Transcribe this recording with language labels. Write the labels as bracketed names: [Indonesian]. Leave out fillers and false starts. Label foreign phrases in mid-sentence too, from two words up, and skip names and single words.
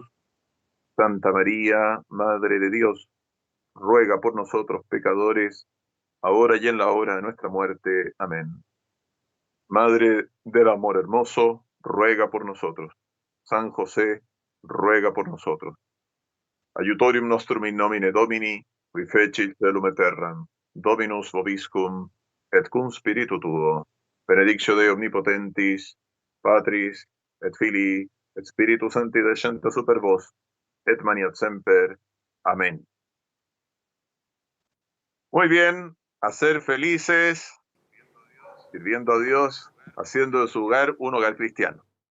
[Spanish] Santa María, Madre de Dios, ruega por nosotros pecadores, ahora y en la hora de nuestra muerte. Amén. Madre del amor hermoso, ruega por nosotros. San José, ruega por nosotros. [Latin] Aiutorium nostrum in nomine Domini, qui fecit celum et terram, Dominus vobiscum, et cum spiritu tuo, benedictio Dei omnipotentis, Patris, et Filii, et Spiritus Sancti descendat super vos, et maniat semper. [Spanish] Amén. Muy bien, a ser felices, sirviendo a Dios, haciendo de su hogar un hogar cristiano.